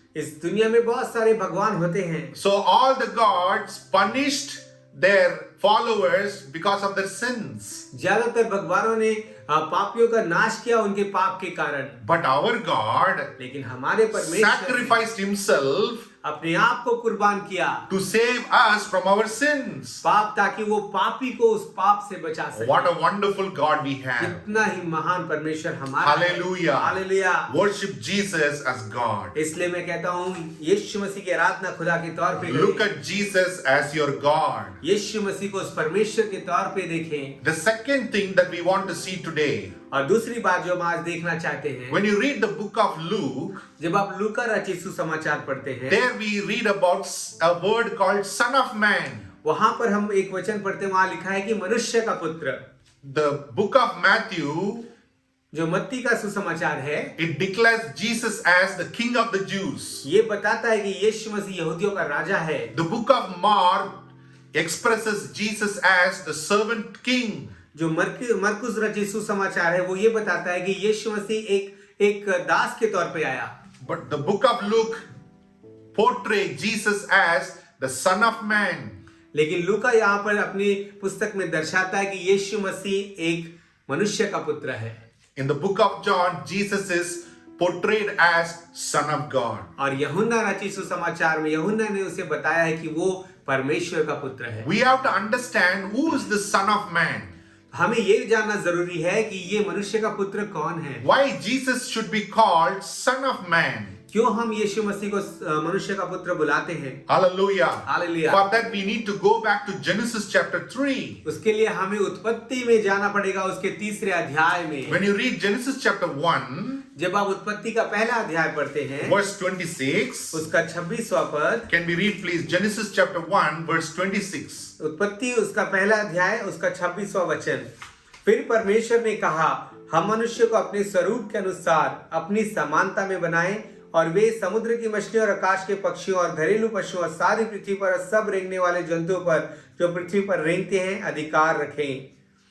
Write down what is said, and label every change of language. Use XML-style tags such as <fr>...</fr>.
<hi>इस दुनिया में बहुत सारे भगवान होते हैं।</hi> <en>So all the gods punished their followers because of their sins.</en> <hi>ज्यादातर भगवानों ने पापियों का नाश किया उनके पाप के कारण,</hi> <en>But our God</en> <hi>लेकिन हमारे परमेश्वर ने</hi> <en>sacrificed himself</en> <hi>अपने आप को कुर्बान किया</hi> <en>to save us from our sins.</en> <hi>पाप, ताकि वो पापी को उस पाप से बचा सके।</hi> <en>What a wonderful God we have.</en> <hi>कितना ही महान परमेश्वर हमारा है।</hi> <en>Hallelujah.</en> <hi>Hallelujah.</hi> <en>Worship Jesus as God.</en> <hi>इसलिए मैं कहता हूँ यीशु मसीह की आराधना खुदा के तौर पे</hi> <en>Look</en> <hi>करें।</hi> <en>at Jesus as your God.</en> <hi>यीशु मसीह को उस परमेश्वर के तौर पे देखें।</hi> <en>The second thing that we want to see today,</en> <hi>और दूसरी बात जो हम आज देखना चाहते हैं,</hi> <en>when you read the book of Luke,</en> <hi>जब आप लूका रचित सुसमाचार पढ़ते हैं,</hi> <en>there we read about a word called Son of Man.</en> <hi>वहां पर हम एक वचन पढ़ते हैं, वहां लिखा है कि मनुष्य का पुत्र।</hi> <en>The book of Matthew,</en> <hi>जो मत्ती का सुसमाचार है,</hi> <en>it declares Jesus as the King of the Jews.</en> <hi>ये बताता है कि यीशु मसीह यहूदियों का राजा है।</hi> <en>The book of Mark expresses Jesus as the servant king.</en> <hi>जो मरकुस रचित सुसमाचार है वो ये बताता है कि यीशु मसीह एक दास के तौर पे आया।</hi> <en>But the book of Luke portrays Jesus as the Son of Man.</en> <hi>लेकिन लूका यहाँ पर अपनी पुस्तक में दर्शाता है कि यीशु मसीह एक मनुष्य का पुत्र है।</hi> <en>In the book of John, Jesus is portrayed as Son of God.</en> <hi>और यूहन्ना रचित सुसमाचार में यूहन्ना ने उसे बताया है कि वो परमेश्वर का पुत्र है।</hi> <en>We have to understand who is the Son of Man.</en> <hi>हमें ये जानना जरूरी है कि ये मनुष्य का पुत्र कौन है।</hi> <en>Why Jesus should be called Son of Man.</en> <hi>क्यों हम यीशु मसीह को मनुष्य का पुत्र बुलाते हैं।</hi> <en>Hallelujah. Hallelujah. For that we need to go back to Genesis chapter 3.</en> <hi>उसके लिए हमें उत्पत्ति में जाना पड़ेगा, उसके तीसरे अध्याय में।</hi> <en>When you read Genesis chapter 1,</en> <hi>जब आप उत्पत्ति का पहला अध्याय पढ़ते हैं,</hi> <en>verse 26,</en> <hi>उसका 26वां पद।</hi> <en>can we read please Genesis chapter 1 verse 26.</en> <hi>उत्पत्ति उसका पहला अध्याय उसका 26वां वचन। फिर परमेश्वर ने कहा, हम मनुष्य को अपने स्वरूप के अनुसार अपनी समानता में बनाएं और वे समुद्र की मछलियों और आकाश के पक्षियों और घरेलू पशुओं और सारी पृथ्वी पर सब रेंगने वाले जंतुओं पर जो पृथ्वी पर रेंगते हैं अधिकार रखें।</hi>